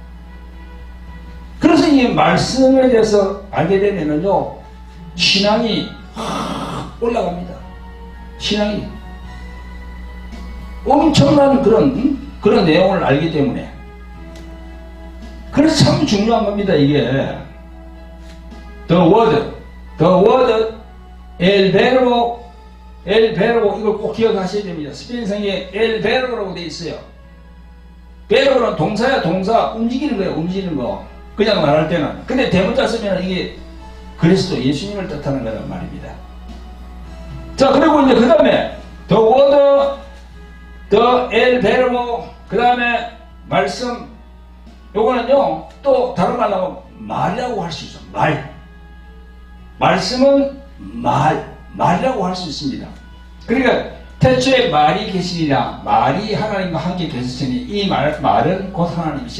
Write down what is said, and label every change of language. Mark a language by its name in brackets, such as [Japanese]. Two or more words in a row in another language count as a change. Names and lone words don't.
[Korean] 그래서 이 말씀에 대해서 알게 되면은요 신앙이 올라갑니다. 신앙이 엄청난 그런 내용을 알기 때문에. 그래서 참 중요한 겁니다. 이게 [English] The word [Spanish] el verbo [Korean] 이걸 꼭 기억하셔야 됩니다. 스페인성에 [Spanish] el verbo [Korean] 라고 되어 있어요. verbo는 동사야. 동사 움직이는 거예요. 움직이는 거 그냥 말할 때는. 근데 대문자 쓰면 이게 그리스도 예수님을 뜻하는 거란 말입니다. 자 그리고 이제 그 다음에 [English] the word the [Spanish] el verbo [Korean] 그 다음에 말씀 요거는요 또 다른 말로 하면 말이라고 할 수 있어. 말씀은 말이라고 할 수 있습니다. 그러니까 태초에 말이 계시니라. 말이 하나님과 함께 계셨으니 이 말은 곧 하나님이시라.